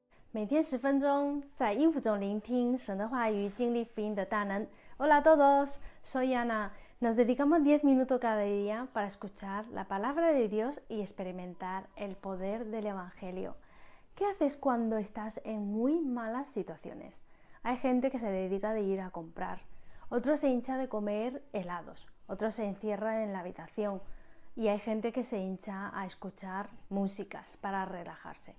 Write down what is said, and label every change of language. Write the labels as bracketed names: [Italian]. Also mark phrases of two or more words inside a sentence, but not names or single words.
[Chinese] 每天10分钟，在音符中聆听神的话语，经历福音的大能。 [Spanish] Hola a todos, soy Ana. Nos dedicamos 10 minutos cada día para escuchar la palabra de Dios y experimentar el poder del Evangelio. ¿Qué haces cuando estás en muy malas situaciones? Hay gente que se dedica de ir a comprar, otros se hincha de comer helados, otros se encierra en la habitación y hay gente que se hincha a escuchar músicas para relajarse.